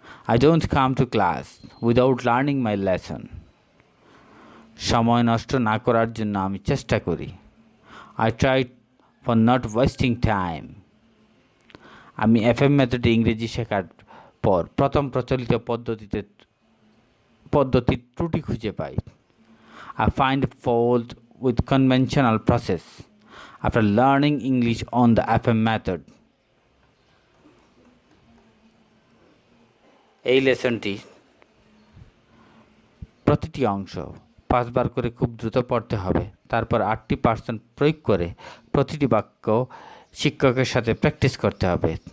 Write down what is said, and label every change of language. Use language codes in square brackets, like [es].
[en] I don't come to class without learning my lesson. [bn] সময় নষ্ট না করার জন্য আমি চেষ্টা করি। [en] I try for not wasting time. [bn] আমি এফএম মেথডে ইংরেজি শেখার পর প্রথম প্রচলিত পদ্ধতির ত্রুটি খুঁজে পাই। [en] I find fault with conventional process after learning English on the FM method. [bn] এই লেসনটি প্রতিটি অংশ 5 বার করে খুব দ্রুত পড়তে হবে। তারপর 80% প্রয়োগ করে প্রতিটি বাক্য শিক্ষকের সাথে প্র্যাকটিস করতে হবে।